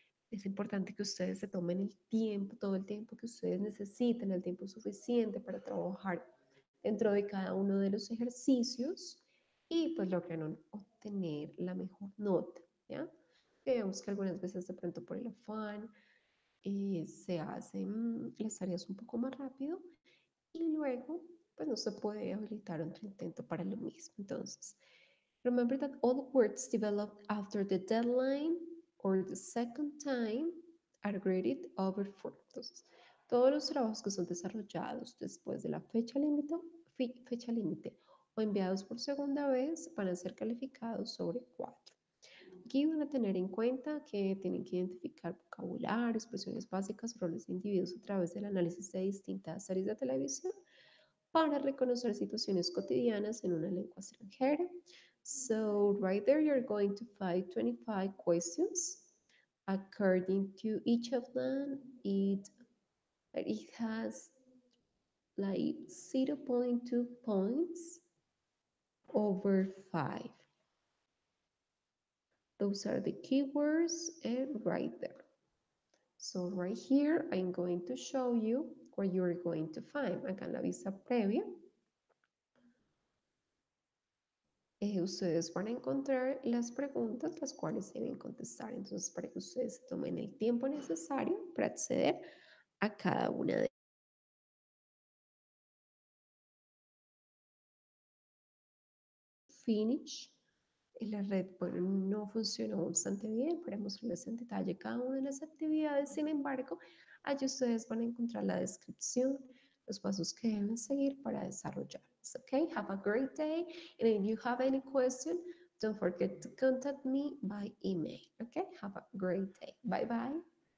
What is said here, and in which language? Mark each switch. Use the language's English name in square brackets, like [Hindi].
[Spanish] Es importante que ustedes se tomen el tiempo, todo el tiempo que ustedes necesiten, el tiempo suficiente para trabajar dentro de cada uno de los ejercicios y pues logran obtener la mejor nota, ¿ya? Vemos que algunas veces de pronto por el afán se hacen las tareas un poco más rápido y luego pues no se puede habilitar otro intento para lo mismo. [English] Entonces, remember that all words developed after the deadline or the second time are graded over 4. [Spanish] Entonces, todos los trabajos que son desarrollados después de la fecha límite o enviados por segunda vez van a ser calificados sobre 4. Aquí van a tener en cuenta que tienen que identificar vocabulario, expresiones básicas, roles de individuos a través del análisis de distintas series de televisión para reconocer situaciones cotidianas en una lengua extranjera. [English] So right there, you're going to find 25 questions. According to each of them, it has like 0.2 points over 5. Those are the keywords and right there. So right here, I'm going to show you where you're going to find. [Spanish] Acá en la vista previa, ustedes van a encontrar las preguntas las cuales deben contestar. Entonces, para que ustedes tomen el tiempo necesario para acceder a cada una de finish. La red, bueno, no funcionó bastante bien para mostrarles en detalle cada una de las actividades. Sin embargo, allí ustedes van a encontrar la descripción, los pasos que deben seguir para desarrollarlas. [English] Okay, have a great day. And if you have any question, don't forget to contact me by email. Okay, have a great day. Bye bye.